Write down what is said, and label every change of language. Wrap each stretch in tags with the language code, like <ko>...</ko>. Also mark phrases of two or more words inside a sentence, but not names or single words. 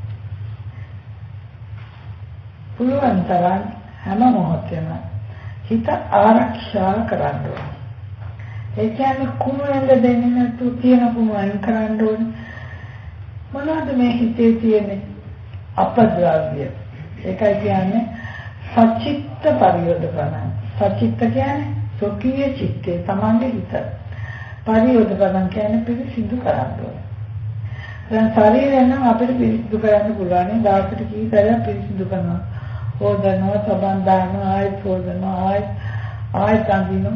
<si>පුළුවන් තරම් හැම මොහොතේම හිත ආරක්ෂා කරන්න ඕනේ. ඒ කියන්නේ කුණු එන්න දෙන්නේ නැතුව තියෙන කුණු අයින් කරන්න ඕනේ. මොනවද මේ හිතේ තියෙන්නේ? අපද්‍රව්‍ය. ඒකයි කියන්නේ</si> <pi>සචිත්ත පරියෝධකරණ.</pi> <si>සචිත්ත කියන්නේ සොකීය චිත්තේ තමන්ගේ හිත. පරියෝධකරණ කියන්නේ පිරිසිදු කරන්න ඕනේ. දැන් ශරීරය නම් අපිට පිරිසිදු කරන්න පුළුවන්. දවසට කී සැරයක් පිරිසිදු කරනවා. හොදනවා, සබන් දානවා, ආයෙත් හොදනවා, ආයෙත් අඳිනවා.</si>